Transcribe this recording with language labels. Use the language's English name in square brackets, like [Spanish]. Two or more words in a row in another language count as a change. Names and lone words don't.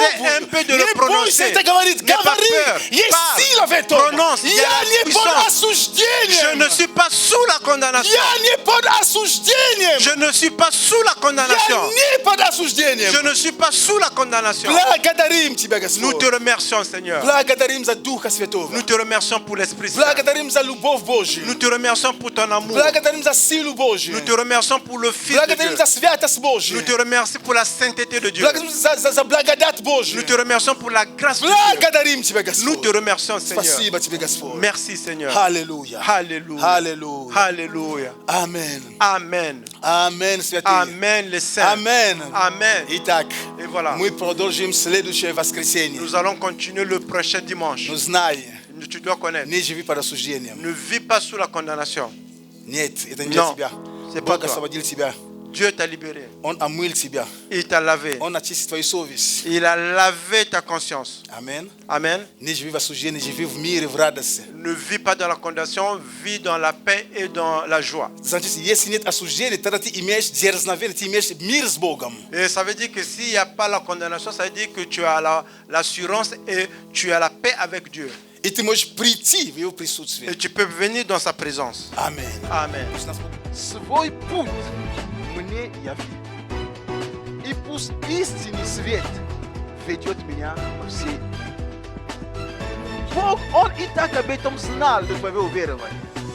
[French] un peu de le [Russian] Не бойся [French] prononcer. [Russian] это говорить. [French] N'aie pas [Russian] Говори. [French] peur. [Russian] Есть [French] Parle. [Russian] сила в этом. [French] Prononce. Il y a [Russian] Я [French] la [Russian] не под [French] puissance. Je [Russian] осуждением. [French] ne suis pas sous la condamnation. [Russian] Я не под осуждением. [French] Je ne suis pas sous la condamnation. [Russian] Я не под осуждением. [French] Je ne suis pas sous la condamnation. [Russian] Благодарим Тебя, [French] Nous te [Russian] Господь. [French] remercions, Seigneur. [Russian] Благодарим за Духа Святого. [French] Nous te remercions pour l'Esprit Saint. [Russian] Благодарим за любовь Божью. [French] Nous te remercions pour ton amour. [Russian] Благодарим за силу Божью. [French] Nous te remercions pour le Fils de [Russian] Благодарим [French] Dieu. [Russian] за святость Божью. [French] Nous te remercions pour la sainteté de Dieu. [Russian] Благодарим за благодать Божью. [French] Nous te remercions pour la grâce de Dieu. [Russian] Благодарим Тебя, [French] Nous te [Russian] Господь. [French] remercions, Seigneur. [Russian] Спасибо Тебе, Господь. [French] Merci, Seigneur. [Russian] Аллилуйя. [French] Alléluia. [Russian] Аллилуйя. [French] Alléluia. Amen. Amen. [Russian] Amen, святые. [French] Amen, les saints. Amen. Amen. [Russian] Итак, [French] Et voilà. [Russian] мы продолжим следующее воскресенье. [French] Nous allons continuer le prochain dimanche. [Russian] Но знай, [French] Tu dois connaître. [Russian] не живи под осуждением. [French] Ne vis pas sous la condamnation. [Russian] Нет, это не для [French] Non, [Russian] тебя. [French] c'est pas [Russian] Бог [French] toi. [Russian] освободил тебя. [French] Dieu t'a libéré. [Russian] Он омыл тебя. [French] Il t'a lavé. [Russian] Он очистит твою совесть. [French] Il a lavé ta conscience. Amen. Amen. [Russian] Не живи в осуждении, живи в мире, в радости. [French] Ne vis pas dans la condamnation, vis dans la paix et dans la joie. [Russian] Значит, если нет осуждения, тогда ты имеешь дерзновение, ты имеешь мир с Богом. [French] Et ça veut dire que s'il n'y a pas la condamnation, ça veut dire que tu as l'assurance et tu as la paix avec Dieu. [Russian] И ты можешь прийти в Его присутствие. [French] Et tu peux venir dans sa présence. Amen. Amen. [Russian] Пусть нас Свой путь мне яви. И пусть истинный свет ведет меня во все. Бог, Он и так об этом знал до твоего уверования.